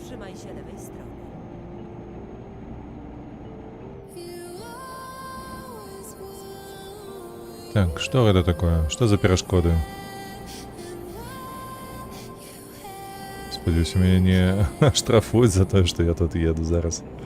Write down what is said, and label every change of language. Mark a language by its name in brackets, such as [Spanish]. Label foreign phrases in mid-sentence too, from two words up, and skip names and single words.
[Polish] Trzymaj się lewej strony. [Russian] Так, что это такое? Что за перешкоды? [Ukrainian] Сподіваюся, меня не штрафують за то, что я тут еду зараз.